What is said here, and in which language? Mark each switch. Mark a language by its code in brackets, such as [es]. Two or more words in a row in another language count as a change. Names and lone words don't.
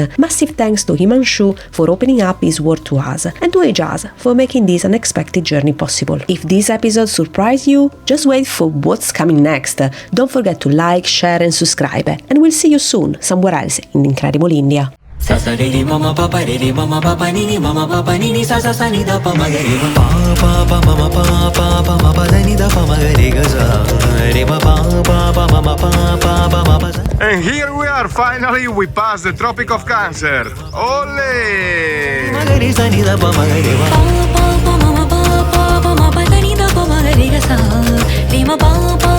[en] Massive thanks to Himanshu for opening up his world to us, and to Ajaz for making this unexpected journey possible. If this episode surprised you, just wait for what's coming next. Don't forget to like, share, and subscribe, and we'll see you soon somewhere else in incredible India. sa sa re re mama papa re re mama papa ni ni mama papa ni ni sa sa sa ni da pa ma ga re pa pa pa mama pa pa pa ma pa da ni da pa ma ga re ga sa re ma pa pa pa mama pa pa pa ma pa sa. And here we are, finally we passed the Tropic of Cancer. Ole! Ma ga re sa ni da pa ma ga re pa pa pa mama pa pa pa ma pa da ni da pa ma ga re ga sa re ma pa